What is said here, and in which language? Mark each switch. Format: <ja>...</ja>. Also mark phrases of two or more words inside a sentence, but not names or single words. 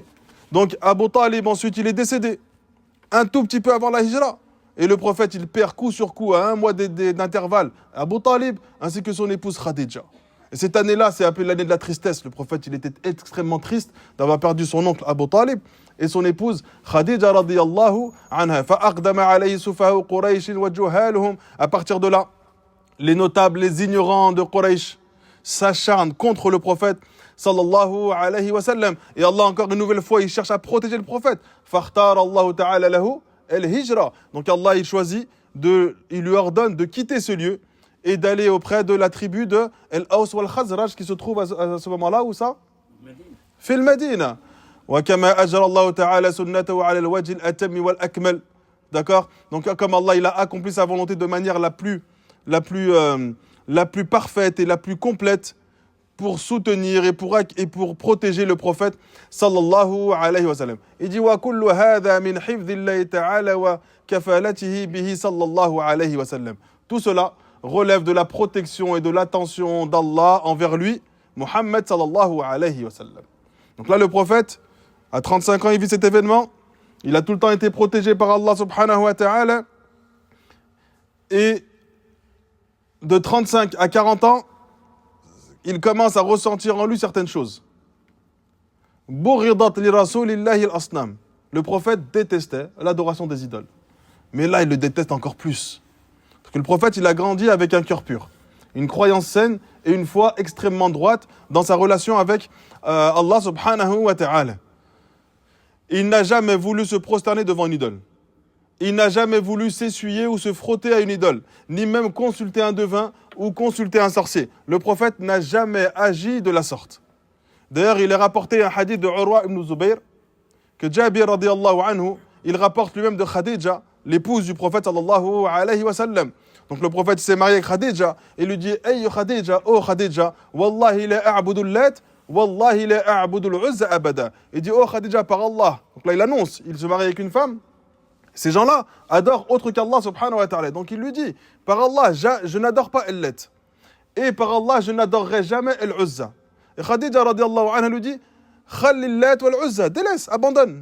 <fr>Donc Abu Talib, ensuite, il est décédé un tout petit peu avant la hijra. Et le prophète, il perd coup sur coup à 1 mois d'intervalle Abu Talib ainsi que son épouse Khadija. Et cette année-là, c'est appelé l'année de la tristesse. Le prophète, il était extrêmement triste d'avoir perdu son oncle Abu Talib et son épouse Khadija</fr> <ar>رضي الله عنها. فأقدم عليه سفهاء قريش وجهالهم.</ar> <fr>À partir de là, les notables, les ignorants de Quraysh s'acharnent contre le prophète</fr> <ar>صلى الله عليه وسلم.</ar> <fr>Et Allah, encore une nouvelle fois, il cherche à protéger le prophète.</fr> <ar>فاختار الله تعالى له الهجرة.</ar> <fr>Donc Allah, il choisit, il lui ordonne de quitter ce lieu et d'aller auprès de la tribu de Al-Aws wal-Khazraj qui se trouve à ce moment-là, où ça?</fr> <ar>في المدينة. وكما أجرى الله تعالى سنته على الوجه الأتم والأكمل.</ar> <fr>D'accord? Donc comme Allah, il a accompli sa volonté de manière la plus parfaite et la plus complète pour soutenir et pour protéger le prophète</fr> <ar>صلى الله عليه وسلم.</ar> <fr>Il dit</fr> <ar>وكل هذا من حفظ الله تعالى وكفالته به صلى الله عليه وسلم.</ar> <fr>Tout cela relève de la protection et de l'attention d'Allah envers lui, Muhammad</fr> <ar>صلى الله عليه وسلم.</ar> <fr>Donc là, le prophète, à 35 ans, il vit cet événement. Il a tout le temps été protégé par Allah</fr> <ar>سبحانه وتعالى.</ar> <fr>Et de 35 à 40 ans, il commence à ressentir en lui certaines choses.</fr> <ar>بغضت لرسول الله الأصنام.</ar> <fr>Le prophète détestait l'adoration des idoles. Mais là, il le déteste encore plus. Parce que le prophète, il a grandi avec un cœur pur, une croyance saine et une foi extrêmement droite dans sa relation avec Allah</fr> <ar>سبحانه وتعالى.</ar> <fr>Il n'a jamais voulu se prosterner devant une idole. Il n'a jamais voulu s'essuyer ou se frotter à une idole, ni même consulter un devin ou consulter un sorcier. Le prophète n'a jamais agi de la sorte. D'ailleurs, il est rapporté un hadith de Urwa ibn Zubayr, que Jabir</fr> <ar>رضي الله عنه,</ar> <fr>il rapporte lui-même de Khadija, l'épouse du prophète</fr> <ar>صلى الله عليه وسلم.</ar> <fr>Donc le prophète s'est marié avec Khadija et lui dit:</fr> <ar>Hey Khadija, oh Khadija, والله لا أعبد اللات والله لا أعبد العزى أبدا.</ar> <fr>Il dit: Oh Khadija, par Allah. Donc là il annonce, il se marie avec une femme. Ces gens-là adorent autre qu'Allah</fr> <ar>سبحانه وتعالى.</ar> <fr>Donc il lui dit: par Allah, je n'adore pas al-lat. Et par Allah, je n'adorerai jamais al-uzza. Et Khadija</fr> <ar>رضي الله عنها</ar> <fr>lui dit:</fr> <ar>خل اللات والعزى,</ar> <fr>délaisse, abandonne.</fr>